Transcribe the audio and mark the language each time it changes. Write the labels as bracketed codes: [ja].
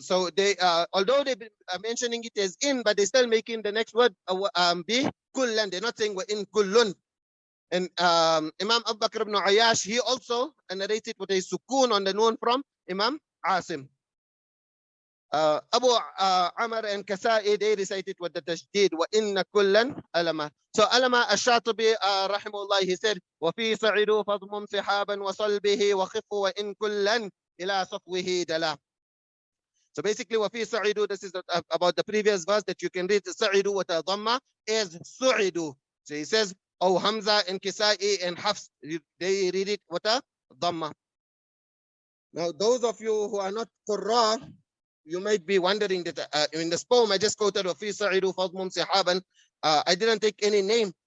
[en] So they, although they are mentioning it as in, but they're still making the next word be kullan. They're not saying we're in kullun. And Imam Abu Bakr ibn Ayyash, he also narrated with a sukoon on the noon from Imam Asim. Abu Amr and Kasa'i, they recited with the tashdid, [ar] وَإِنَّ كُلًّا أَلَمَا. [en] So Alama Ash-Shatibi, rahimahullah, he said, [ar] وَفِي سَعِدُوا فَضْمُمْ سِحَابًا وَصَلْبِهِ وَخِفُّ وَإِن كُلًّا إِلَى صَفْوِهِ دَلَا. [en] So basically, وَفِي سَعِدُوا, this is about the previous verse that you can read. سَعِدُوا with a dhamma is سُعِدُوا. So he says, oh, Hamza and Kisa'i and Hafs, they read it with a dhamma. Now, those of you who are not Qurra, you might be wondering that in this poem I just quoted [ar] وَفِي سَعِدُوا فَضْمُمْ سِحَابًا, [en] I didn't take any name.